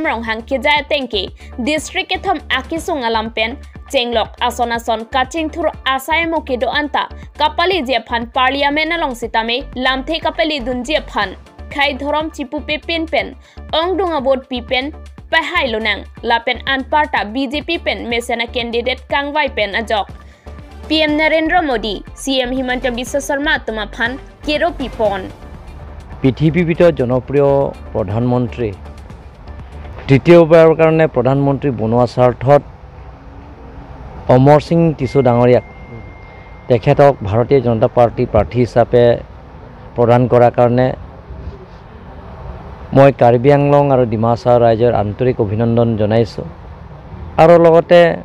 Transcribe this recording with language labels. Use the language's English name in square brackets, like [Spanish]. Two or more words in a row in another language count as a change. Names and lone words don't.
[Karbi] rong hang ke jaya tengke district ke thom akisung alampen Chenglok ason kaching thur asaymo ke do anta kapali je phan parliament along sitame lamthe kapali dunje phan khai thorom chipu pe pen ongdunga bot pipen pahai lonang lapen anparta BJP pen mesena candidate kangwai pen ajok PM Narendra Modi, CM Himanta Biswa Sharma Tumaphan, Kero Pipon. [Assamese] পৃথিৱীৰ জনপ্ৰিয় প্ৰধানমন্ত্ৰী তৃতীয়বাৰৰ কাৰণে প্ৰধানমন্ত্ৰী বনোৱা স্বাৰ্থত অমৰ সিং টিছু ডাঙৰীয়াক তেখেতক ভাৰতীয় জনতা পাৰ্টি প্ৰাৰ্থী হিচাপে প্ৰদান কৰাৰ কাৰণে মই কাৰ্বি আংলং আৰু ডিমা হাছাও ৰাইজৰ আন্তৰিক অভিনন্দন জনাইছোঁ আৰু লগতে